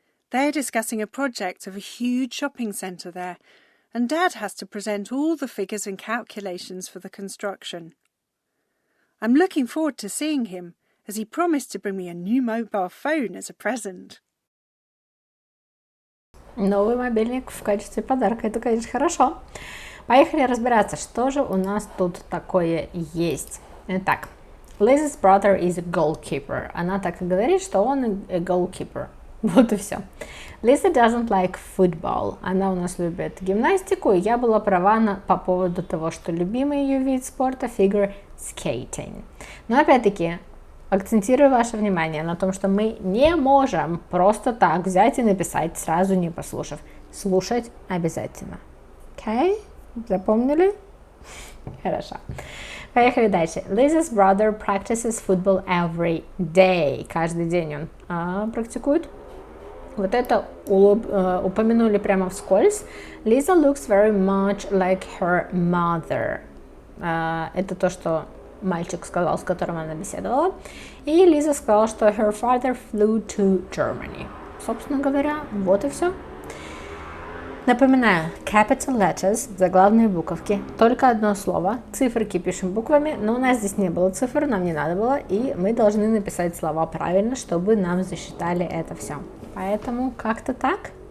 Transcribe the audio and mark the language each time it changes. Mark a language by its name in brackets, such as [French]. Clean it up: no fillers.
[English] They're discussing a project of a huge shopping centre there, and Dad has to present all the figures and calculations for the construction. I'm looking forward to seeing him, as he promised to bring me a new mobile phone as a present. [Russian] Новый мобильник в качестве подарка, это, конечно, хорошо. Поехали разбираться, что же у нас тут такое есть. Итак, [English] Liz's brother is a goalkeeper. [Russian] Она так и говорит, что он [English] a goalkeeper. [Russian] Вот и все. [English] Lisa doesn't like football. [Russian] Она у нас любит гимнастику, и я была права по поводу того, что любимый ее вид спорта figure skating. Но опять-таки, акцентирую ваше внимание на том, что мы не можем просто так взять и написать, сразу не послушав. Слушать обязательно. Окей? Запомнили? Хорошо. Поехали дальше. [English] Lisa's brother practices football every day. [Russian] Каждый день он практикует. Вот это упомянули прямо вскользь. [English] Lisa looks very much like her mother. [Russian] Это то, что мальчик сказал, с которым она беседовала. И Лиза сказала, что [English] her father flew to Germany. [Russian] Собственно говоря, вот и все. Напоминаю, [English] capital letters, [Russian] заглавные буковки, только одно слово, циферки пишем буквами, но у нас здесь не было цифр, нам не надо было, и мы должны написать слова правильно, чтобы нам засчитали это все. Поэтому как-то так.